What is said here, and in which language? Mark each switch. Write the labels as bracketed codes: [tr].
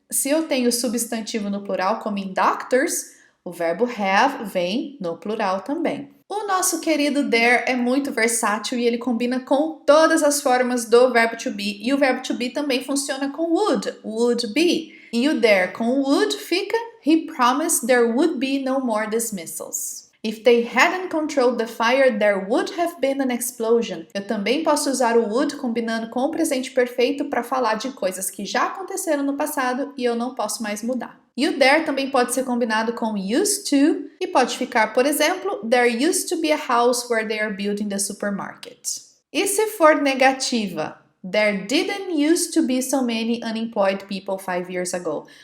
[pt] Se eu tenho substantivo no plural, como em doctors, o verbo have vem no plural também. O nosso querido there é muito versátil e ele combina com todas as formas do verbo to be. E o verbo to be também funciona com would be. E o there com would fica [en] He promised there would be no more dismissals. If they hadn't controlled the fire, there would have been an explosion. [pt] Eu também posso usar o would combinando com o presente perfeito para falar de coisas que já aconteceram no passado e eu não posso mais mudar. E o there também pode ser combinado com used to e pode ficar, por exemplo, [en] there used to be a house where they are building the supermarket. [pt] E se for negativa? [en] There didn't used to be so many unemployed people 5 years ago.